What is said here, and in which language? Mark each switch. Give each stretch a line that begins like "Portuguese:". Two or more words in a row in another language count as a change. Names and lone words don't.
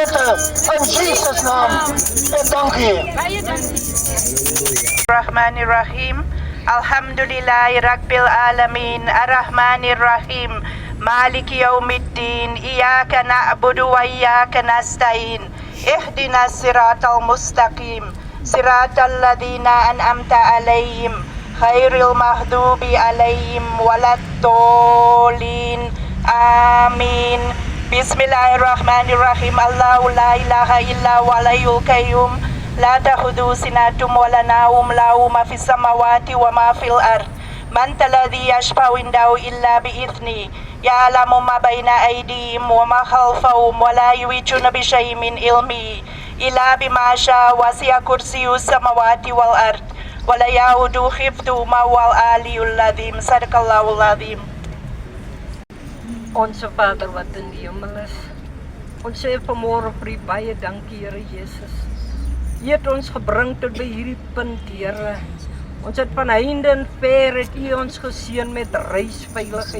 Afrikaans: in Jesus' naam. En dankie.
Arabic: الرحمن الرحيم. الحمد لله رب العالمين. الرحمن الرحيم مالك يوم الدين. إياك نعبد وإياك نستعين اهدنا الصراط المستقيم. صراط الذين أنعمت عليهم. غير المغضوب عليهم ولا الضالين. Amin. بسم الله الرحمن الرحيم الله لا إله إلا هو الحي القيوم. لا تأخذه سنة ولا نوم له ما في السماوات وما في الأرض. من الذي يشفع عنده إلا بإذنه. يعلم ما بين أيديهم وما خلفهم ولا يحيطون بشيء من علمه إلا بما شاء. وسع كرسيه السماوات والأرض. ولا يؤوده حفظهما وهو العلي العظيم. صدق الله العظيم.
Afrikaans: Onse Vader wat in die hemel is, ons sê vanmôre vir U baie dankie, Here Jesus. U het ons gebring tot by hierdie punt, Here. Ons het van heinde en ver het U ons geseën met reisveiligheid.